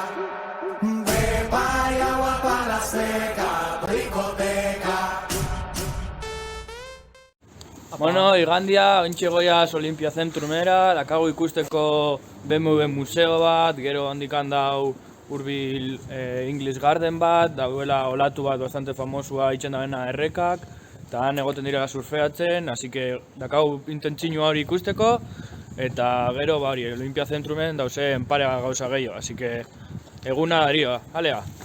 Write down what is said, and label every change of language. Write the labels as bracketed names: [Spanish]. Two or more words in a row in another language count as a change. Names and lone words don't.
[Spanish] Pepa y agua para la seca, discoteca. [Basque] Bueno, igandia, ointxe goiaz Olimpia Zentrumera, dakago ikusteko BMW museo bat, gero handikan dau hurbil English Garden bat, dauela olatu bat bastante famosua itxen dabena errekak, eta han egoten direla surfeatzen, [Spanish] así que [Basque] dakago intentzinu hori ikusteko, eta gero ba hori, Olimpia Zentrumen dauzen pare gauza gehiago, [Spanish] así que [Basque] eguna dario, alea!